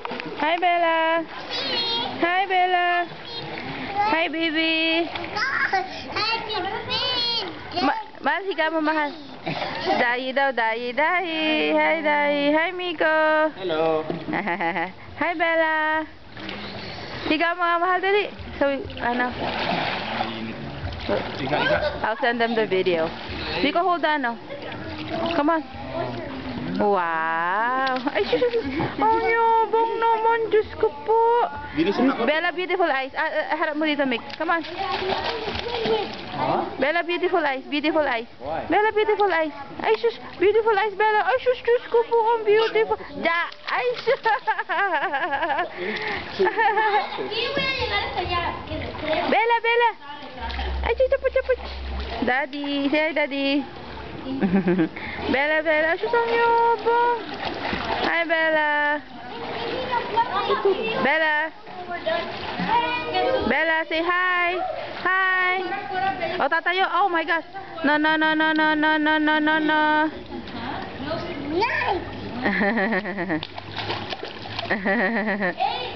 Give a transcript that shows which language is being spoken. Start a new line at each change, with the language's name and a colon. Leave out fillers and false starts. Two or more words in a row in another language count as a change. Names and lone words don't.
English: Hi, Bella. Hi, Bella. Hi, baby.
Filipino: Mahal, higa mo, mahal. Dayi daw, dayi, dayi. Hi, dayi. Hi, Miko.
English: Hello.
Filipino: Hi, Bella. Higa mo nga, mahal, dali. So, ano?
English: I'll send them the video. Miko, hold on, oh. Come on.
Filipino: Wow. Ay, sus. Oh, yabang naman. Diyos ko po. Bella,
English: beautiful eyes.
Filipino: Harap mo dito,
English: Mick. Come on. Huh? Bella, beautiful eyes. Beautiful eyes. Why? Bella, beautiful eyes.
Filipino: Ay, sus.
English: Beautiful eyes,
Filipino: Bella. Ay, sus. Diyos ko po.
English: Ang beautiful.
Filipino: Ay, sus. Bella, Bella. Ay,
English: chaput. Daddy. Say hi, Daddy. Bella, Bella.
Filipino: Sus, ang yabang.
English: Hi, Bella. Bella. Bella, say hi. Hi.
Filipino: Oh, tatayo.
English: Oh my gosh.
Filipino: No.
English: Nice.